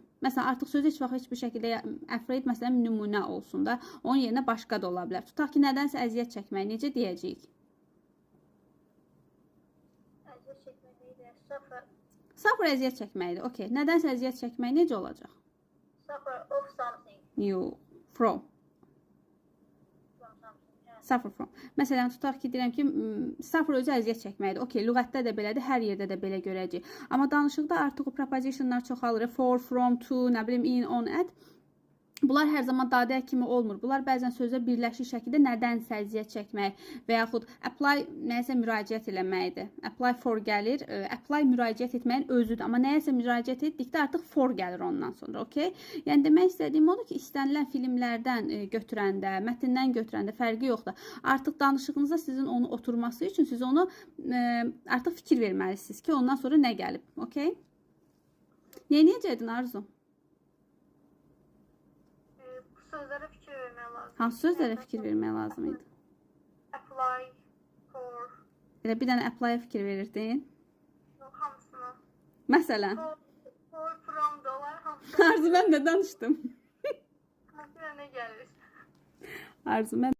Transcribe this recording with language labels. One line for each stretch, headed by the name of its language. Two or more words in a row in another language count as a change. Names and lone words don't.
Azerbaijani: Məsələn, artıq sözü heç vaxt heç bir şəkildə afraid, məsələn, nümunə olsun da, onun yerinə başqa da ola bilər. Tutaq ki, nədənsə əziyyət çəkmək, necə deyəcəyik? Suffer əziyyət çəkməkdir. Okay. Nədənsə əziyyət çəkmək necə olacaq?
English: Suffer of something. Yox. From. Suffer from.
Azerbaijani: Məsələn, tutaq ki, deyirəm ki, suffer özü əziyyət çəkməkdir. Okay, lüğətdə də belədir, hər yerdə də belə görəcəyik. Amma danışıqda artıq o prepositionlar çoxalır.
English: For, from, to,
Azerbaijani: nə bilim,
English: in, on, at.
Azerbaijani: Bunlar hər zaman dadə kimi olmur. Bunlar bəzən sözə birləşik şəkildə nədənsə əziyyət çəkmək və yaxud apply nəyəsə müraciət eləməkdir.
English: Apply for
Azerbaijani: gəlir. Apply müraciət etməyin özüdür. Amma nəyəsə müraciət etdikdə artıq for gəlir ondan sonra. Okay? Yəni demək istədiyim odur ki, istənilən filmlərdən götürəndə, mətndən götürəndə fərqi yoxdur. Artıq danışığınızda sizin onu oturması üçün siz onu artıq fikir verməlisiniz ki, ondan sonra nə gəlib. Okay? Neyəcəkdin Arzu? Sözlərə fikir vermək lazım. Hansı sözlərə fikir vermək lazım idi?
English: Apply, for.
Azerbaijani: Elə bir dənə apply-a fikir verirdin. Yox, hamısına. Məsələn?
English: For, from,
Azerbaijani: dolar, hamısına. Arzu, mən də danışdım. Hamısına nə gəlir? Arzu, mən